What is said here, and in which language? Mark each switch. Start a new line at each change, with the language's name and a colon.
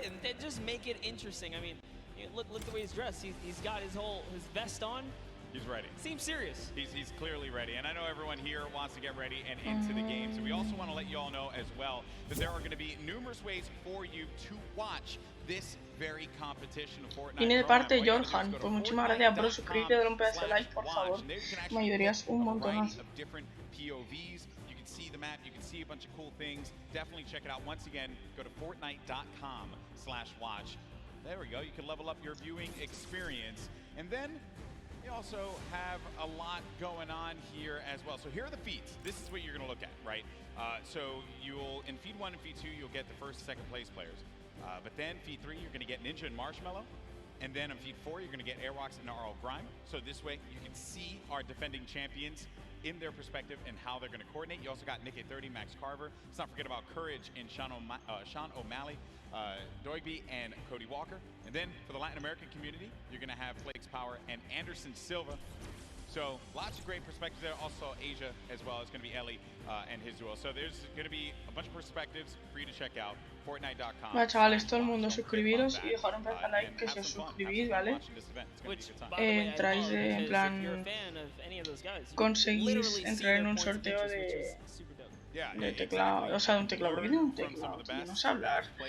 English: And then just make it interesting. I mean, look the way he's dressed. He's got his vest on. He's ready. Seems serious. He's clearly ready. And I know everyone here wants to get ready and into the game. So we also want to let you all know as well that there are going to be numerous ways for you to watch this very competition of Fortnite.
Spanish: Viene de parte de Jorjan. Pues muchísimas gracias por suscribirte, dar un pedazo de like, por favor. Me ayudarías un montonazo.
English: POVs. You can see the map. You can see a bunch of cool things. Definitely check it out. Once again, go to fortnite.com/watch. There we go. You can level up your viewing experience. And then you also have a lot going on here as well. So here are the feeds. This is what you're going to look at, right? So in feed 1 and feed 2, you'll get the first and second place players. But then feed 3, you're going to get Ninja and Marshmallow. And then on feed 4, you're going to get Airwalks and RL Grime. So this way, you can see our defending champions in their perspective and how they're going to coordinate. You also got Nick at 30, Max Carver. Let's not forget about Courage and Sean O'Malley, Doigby, and Cody Walker. And then for the Latin American community, you're going to have Flakes Power and Anderson Silva. So lots of great perspectives there. Also Asia as well. It's going to be Ellie and his duo. So there's going to be a bunch of perspectives for you to check out. Fortnite.com.
Spanish: Vale, chavales, todo el mundo suscribiros y dejar un pedazo de like que si os suscribís, ¿vale? Entráis en plan... Conseguís entrar en un sorteo de teclado, o sea, de un teclado, porque tiene un teclado, tío, no sé hablar.